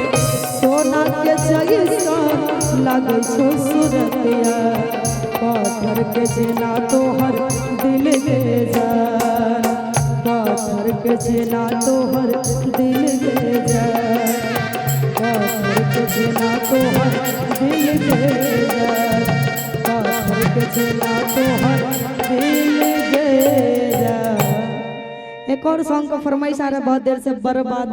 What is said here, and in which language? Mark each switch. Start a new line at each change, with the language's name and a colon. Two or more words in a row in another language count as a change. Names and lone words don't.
Angika: सोना के जैसा लगे छो सूरतिया पाथर के जेना तोहर दिल गे जा। पाथर के जेना तोहर दिल गे जा। पाथर के जेना तोहर दिल गे जा।
Hindi: एक और सॉन्ग का फरमाइश आ रहा है बहुत देर से, बर्बादी।